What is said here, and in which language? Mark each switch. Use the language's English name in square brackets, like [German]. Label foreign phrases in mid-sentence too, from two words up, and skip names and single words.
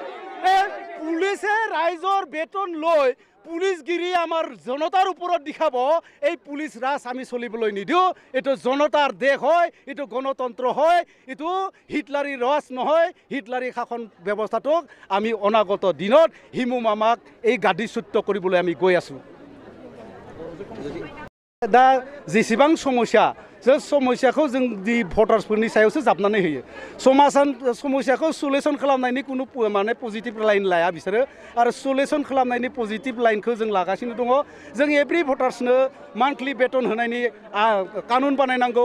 [Assamese] পুলিচে ৰাইজৰ বেতন লৈ পুলিচগিৰি আমাৰ জনতাৰ ওপৰত দেখাব। এই পুলিচ ৰাজ আমি চলিবলৈ নিদিওঁ। এইটো জনতাৰ দেশ হয়, এইটো গণতন্ত্ৰ হয়, এইটো হিটলাৰী ৰাজ নহয়। হিটলাৰী শাসন ব্যৱস্থাটোক আমি অনাগত দিনত হিমমামাক এই গাদীচ্যুত কৰিবলৈ আমি গৈ আছোঁ। [Bodo] दा जेसेबां समस्या बे समस्याखौ जों [English] the votersफोरनि [Bodo] सायावसो जाबनानै होयो। समस्याखौ सलिउसन खालामनायनि कुनु माने [English] positive line [Bodo] लाया बिसोरो, आरो सलिउसन खालामनायनि पजिटिभ लाइनखौ जों लागासिनो दङ। जों [English] every votersनो monthly [Bodo] बेतन होनायनि कानुन बानायनांगौ।